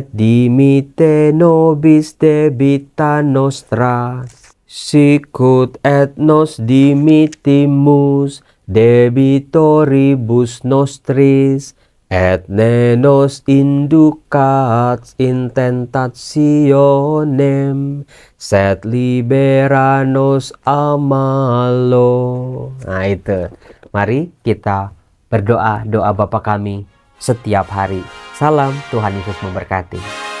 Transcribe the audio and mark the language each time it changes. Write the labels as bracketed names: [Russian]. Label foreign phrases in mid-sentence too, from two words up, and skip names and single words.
[Latin] dimitte nobis debita nostra, sicut et nos dimittimus debitoribus nostris, et ne nos inducat in tentationem, sed libera nos a malo. [Indonesian] Nah itu, mari kita berdoa doa Bapa kami setiap hari. Salam, Tuhan Yesus memberkati.